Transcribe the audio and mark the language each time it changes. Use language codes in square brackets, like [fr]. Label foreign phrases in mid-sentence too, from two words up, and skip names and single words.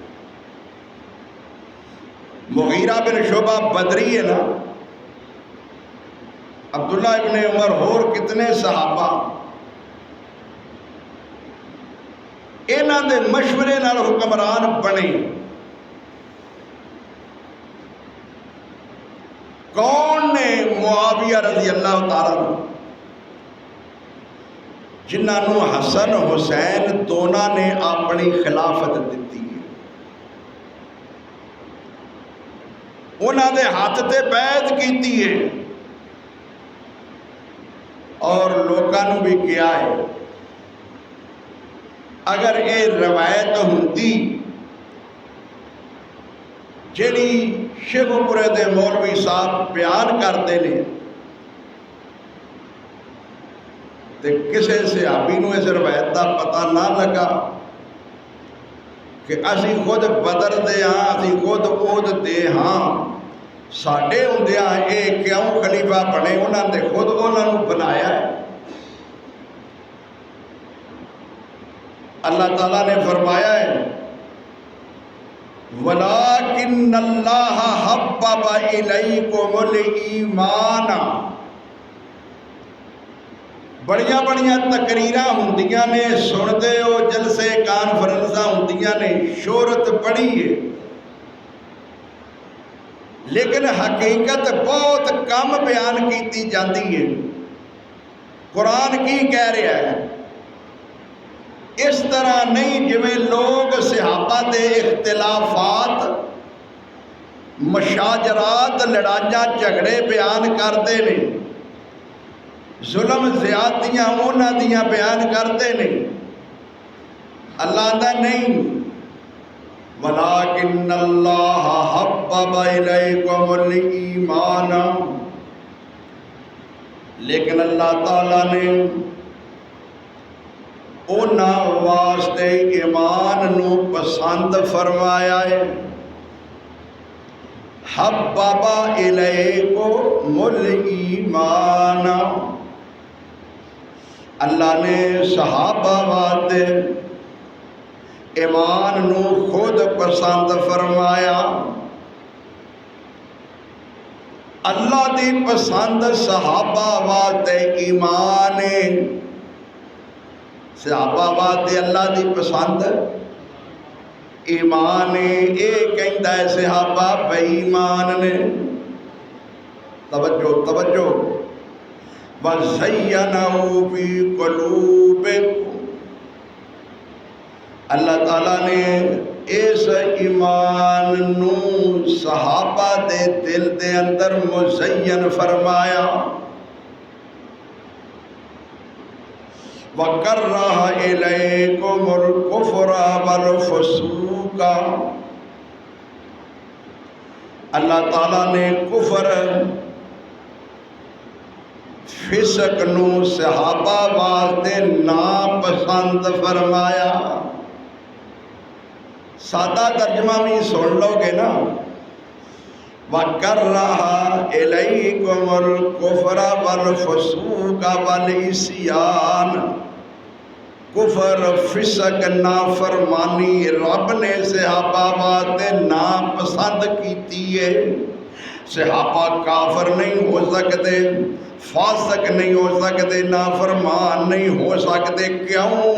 [pa] مغیرہ بن شعبہ بدری ہے نا، عبداللہ ابن عمر اور کتنے صحابہ انہاں دے مشورے نال حکمران بنے۔ کون نے؟ معاویہ رضی اللہ تعالیٰ عنہ، جنہاں نو حسن حسین دونوں نے اپنی خلافت دیتی ہے، انہاں دے ہاتھ تے بیعت کیتی ہے، اور لوکاں نو بھی کیا ہے۔ اگر یہ روایت ہوندی جیڑی شیخ پورے دے مولوی صاحب [ur] بیان کرتے ہیں، [pa] تے کسے صحابی نو اس روایت دا پتہ نہ لگا کہ اسی خود بدر دے ہاں، اسی خود عہد دے ہاں، ساڈے ہوندیاں اے کیوں خلیفہ بنے؟ انہاں نے خود انہاں نو بنایا ہے۔ [ur] اللہ تعالیٰ نے فرمایا ہے [ar] وَلَٰكِنَّ اللَّهَ حَبَّبَ إِلَيْكُمُ الْإِيمَانَ۔ [pa] بڑیاں بڑیاں تقریراں ہوندیاں نے، سنتے ہو، جلسے کانفرنساں ہوندیاں نے، شہرت بڑی ہے، لیکن حقیقت بہت کم بیان کیتی جاندی ہے۔ قرآن کی کہہ رہا ہے؟ اس طرح نہیں جویں لوگ صحابہ دے اختلافات، مشاجرات، لڑائیاں جھگڑے [ur] بیان کرتے ہیں، [pa] ظلم زیادتیاں انہاں دیاں [ur] بیان کرتے ہیں۔ [pa] اللہ آندا نہیں، [ar] وَلَٰكِنَّ اللَّهَ حَبَّبَ إِلَيْكُمُ الْإِيمَانَ، [pa] لیکن اللہ تعالیٰ نے انہاں واسطے ایمان نو پسند فرمایا ہے۔ [ar] حَبَّبَ إِلَيْكُمُ الْإِيمَانَ، [pa] اللہ نے صحابہ واسطے ایمان نو خود پسند فرمایا۔ اللہ دی پسند صحابہ واسطے ایمان ہے، صحابہ واسطے اللہ دی پسند ایمان ہے، اے کہندا ہے صحابہ بے ایمان نے۔ توجہ توجہ، [ar] وَزَيَّنَهُ فِي قُلُوبِكُمْ، [pa] اللہ تعالیٰ نے اس ایمان نو صحابہ دے دل دے اندر مزین فرمایا، [ar] وَكَرَّهَ إِلَيْكُمُ الْكُفْرَ وَالْفُسُوقَ، [pa] اللہ تعالیٰ نے کفر فسق نو صحابہ واسطے ناپسند فرمایا۔ سادہ ترجمہ بھی سن لو گے نا، [ar] وَكَرَّهَ إِلَيْكُمُ الْكُفْرَ وَالْفُسُوقَ وَالْعِصْيَانَ، [pa] کفر فسق نافرمانی رب نے صحابہ واسطے ناپسند کیتی ہے۔ [ur] صحابہ کافر نہیں ہو سکتے، فاسق نہیں ہو سکتے، نافرمان نہیں ہو سکتے، کیوں؟